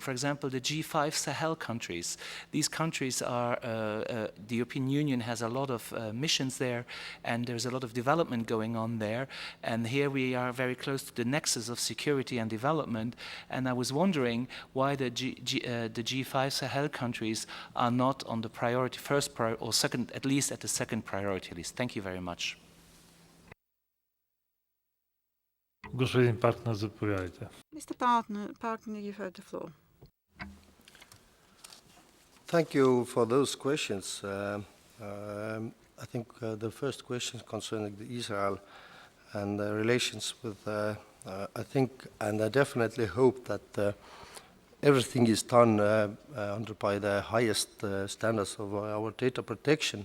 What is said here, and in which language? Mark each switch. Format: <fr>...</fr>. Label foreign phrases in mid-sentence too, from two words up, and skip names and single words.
<en>For example, the G5 Sahel countries. These countries are, the European Union has a lot of missions there, and there's a lot of development going on there. And here we are very close to the nexus of security and development. And I was wondering why the G5 Sahel countries are not on the priority, first priority, or second, at least at the second priority list. Thank you very much.</en> <bg>Господин Партнер, заповядайте.</bg> <en>Mr. Partner, you have the floor. Thank you for those questions. I think the first question concerning Israel and the relations with, I think, and I definitely hope that everything is done by the highest standards of our data protection.</en>